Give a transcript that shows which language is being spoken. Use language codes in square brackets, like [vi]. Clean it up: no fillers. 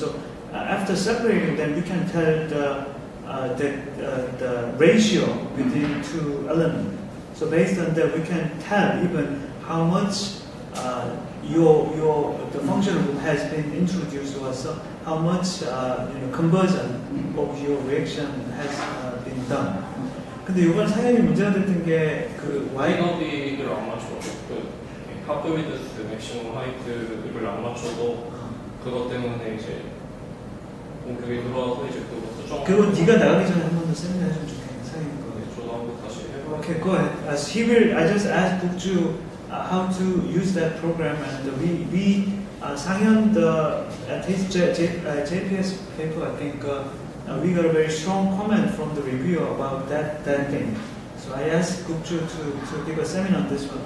[en] So after separating, then we can tell the ratio between two elements. So based on that, we can tell even how much the function has been introduced to us, so how much conversion of your reaction has been done. [ko] 근데 이번 상현이 문제가 됐던 게 그 와이너비를 안 맞춰. 하프 위드스 맥시멈 하이트를 안 맞춰도 그것 때문에 이제 그게 들어와서 이제 그거 수정. 그건 네가 나가기 전에 한 번 더 세미나 해주면 좋겠네. 상현이 거. 저도 한번 다시 해볼게요. [en] Okay, go ahead. I just asked Bukju how to use that program, and Sang-Hyun at his JPS paper, I think we got a very strong comment from the reviewer about that thing. So I asked Bukju to give a seminar on this one.